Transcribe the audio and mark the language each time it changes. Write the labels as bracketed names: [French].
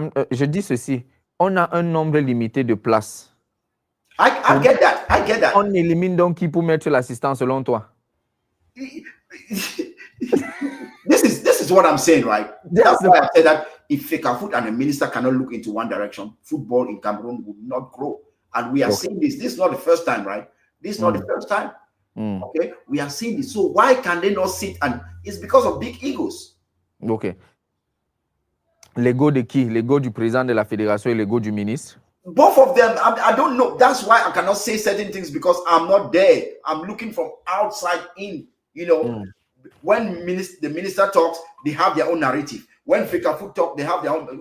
[French] Je dis ceci, on a un nombre limité de places. [English] I get that. [French] On élimine donc qui pour mettre l'assistant selon toi? [English] This is is what I'm saying, right? That's That's why I said that if Fecafoot and the minister cannot look into one direction, football in Cameroon will not grow. And we are seeing this. This is not the first time, right? This is not the first time. Okay, we are seeing this. So why can they not sit? And it's because of big egos. [French] Ok. L'ego de qui? L'ego du président de la fédération et l'ego du ministre? [English] Both of them, I don't know. That's why I cannot say certain things because I'm not there. I'm looking from outside in. You know, when the minister talks, they have their own narrative. When Fecafoot talk, they have their own.